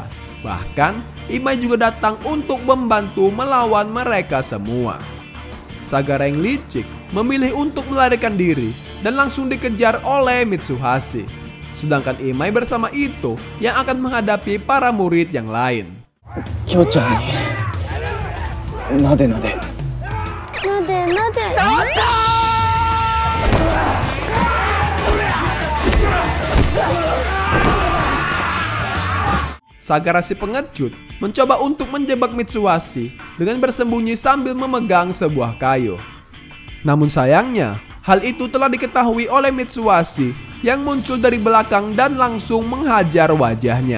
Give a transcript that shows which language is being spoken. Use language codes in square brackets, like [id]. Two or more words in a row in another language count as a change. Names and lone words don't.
[id] Bahkan, Imai juga datang untuk membantu melawan mereka semua. Sagara yang licik memilih untuk melarikan diri dan langsung dikejar oleh Mitsuhashi. Sedangkan Imai bersama Ito yang akan menghadapi para murid yang lain. [ja] きょうちゃんになでなで。なでなで。 [id] Sagara si pengecut mencoba untuk menjebak Mitsuhashi dengan bersembunyi sambil memegang sebuah kayu. Namun sayangnya, hal itu telah diketahui oleh Mitsuhashi yang muncul dari belakang dan langsung menghajar wajahnya.